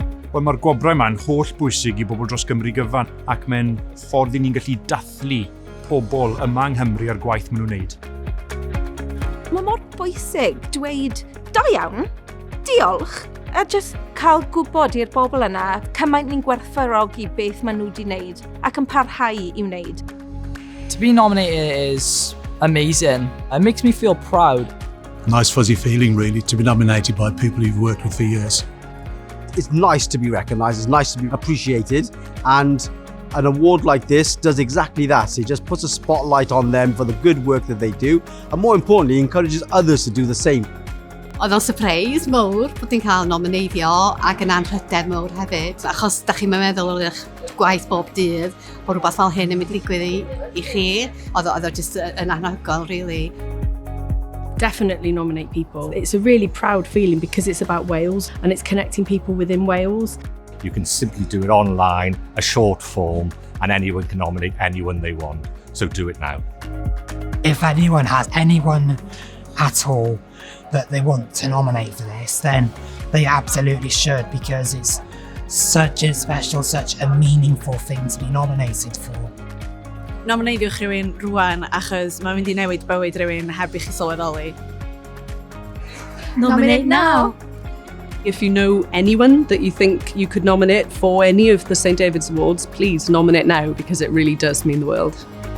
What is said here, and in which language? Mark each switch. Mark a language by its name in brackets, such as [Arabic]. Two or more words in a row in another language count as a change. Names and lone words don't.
[Welsh] Wel, mae'r gwobrau yma'n holl bwysig i bobl dros Gymru gyfan ac mae'n ffordd i ni'n gallu dathlu pobl yma yng Nghymru ar gwaith maen nhw'n wneud. Mae mor bwysig dweud, da iawn, diolch, a jyst cael gwybod i'r bobl yna cymaint ni'n gwerthfawrogi beth maen nhw wedi wneud ac yn parhau i wneud. [English] To be nominated is amazing. It makes me feel proud. Nice fuzzy feeling really to be nominated by people you've worked with for years. It's nice to be recognised, it's nice to be appreciated, and an award like this does exactly that. It just puts a spotlight on them for the good work that they do, and more importantly, encourages others to do the same. [Welsh] Oedd o'n surprise mawr bod ni'n cael nomineiddio ac yn anrhyder mawr hefyd, achos da chi'n meddwl o'r eich gwaith bob dydd bod rhywbeth fel hyn yn mynd i ddigwydd i chi. Oedd o just yn anhygoel, really. [English] Definitely nominate people. It's a really proud feeling because it's about Wales and it's connecting people within Wales. You can simply do it online, a short form, and anyone can nominate anyone they want. So do it now. If anyone has anyone at all that they want to nominate for this, then they absolutely should, because it's such a special, such a meaningful thing to be nominated for. [Welsh] Nomineidiwch rhywun rwan achos mae'n mynd i newid bywyd rhywun heb i chi sylweddoli. [English] Nominate now! If you know anyone that you think you could nominate for any of the St David's Awards, please nominate now because it really does mean the world.